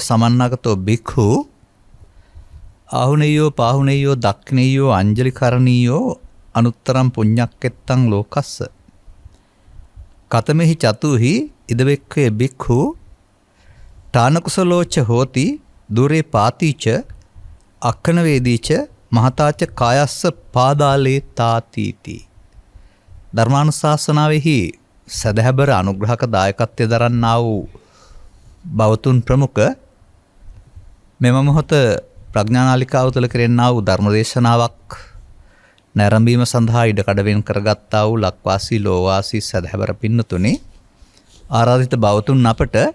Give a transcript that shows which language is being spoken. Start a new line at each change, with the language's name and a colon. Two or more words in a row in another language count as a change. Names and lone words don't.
Pali: සමන්නාගතෝ භික්ඛු ආහුනේයෝ පාහුනේයෝ දක්ඛිනේයෝ අංජලි කරණීයෝ අනුත්තරම් පුඤ්ඤක්කෙත්තං ලෝකස්ස කතමෙහි චතුහි ඉදවෙක්ඛේ භික්ඛු තානකුසලෝච හෝති දුරේ පාතිච අක්ඛන වේදීච මහතාච කායස්ස පාදාලේ තාතිති
Sinhala: ධර්මානුශාසනාවෙහි සදහැබර අනුග්‍රහක දායකත්වය දරන්නා වූ බවතුන් ප්‍රමුඛ මෙම මොහොත ප්‍රඥානාලිකාව තුළ කෙරෙන්නා වූ ධර්මදේශනාවක් නැරඹීම සඳහා ඉඩකඩ වෙන් කරගත්තා වූ ලක්වාසී ලෝවාසී සදහැබර පින්නතුනි ආරාධිත බවතුන් අපට